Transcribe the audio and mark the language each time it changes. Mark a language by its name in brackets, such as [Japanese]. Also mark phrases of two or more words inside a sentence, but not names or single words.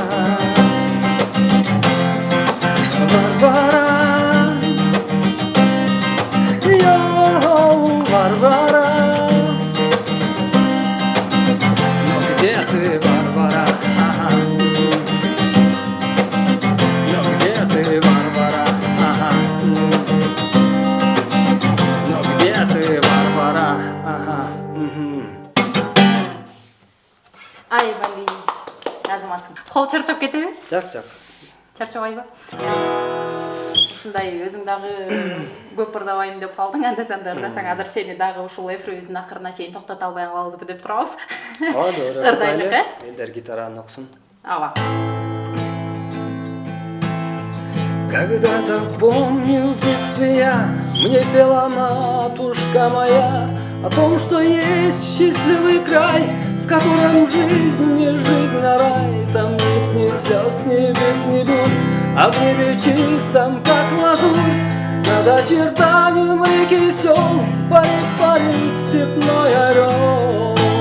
[Russian] Варвара, йоу, Варвара. Но где ты, Варвара? Ага. Но где ты, Варвара? Ага. Но где ты, Варвара? Ага. [Kyrgyz] Ай бали, азаматсың. [Kazakh] Қол чарчап кетеби? Жак. [Kyrgyz] Чарчабайбы? Ушундай өзүң дагы көп ырдабайм деп калдың, анда санда ырдасаң азыр сени дагы ушул эфирибиздин акырына чейин токтото албай калабызбы деп турабыз. Ырдайлык, Элдер гитараны оксун. Ооба. [Russian] Когда-то помню в детстве я, мне пела матушка моя о том, что есть счастливый край, в котором жизнь не жизнь, а рай. Там нет ни слез, ни бед, ни бурь, а в небе чистом, как лазурь, над очертанием реки и сел парит степной орел.